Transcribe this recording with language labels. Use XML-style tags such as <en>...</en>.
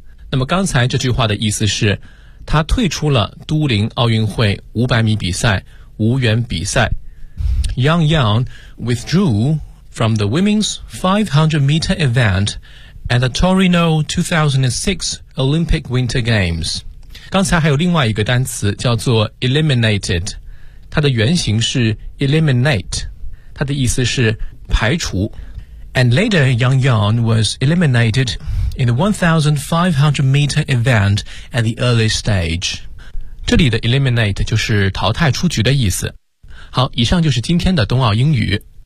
<zh>那么刚才这句话的意思是，他退出了都灵奥运会500米比赛，无缘比赛。</zh> <en>Yang Yang withdrew. From the women's 500-meter event at the Torino 2006 Olympic Winter Games.</en> <zh>刚才还有另外一个单词叫做 eliminated， 它的原型是 eliminate， 它的意思是排除。</zh> <en>And later, Yang Yang was eliminated in the 1500-meter event at the early stage.</en> <zh>这里的 eliminate 就是淘汰出局的意思。好，以上就是今天的冬奥英语。</zh>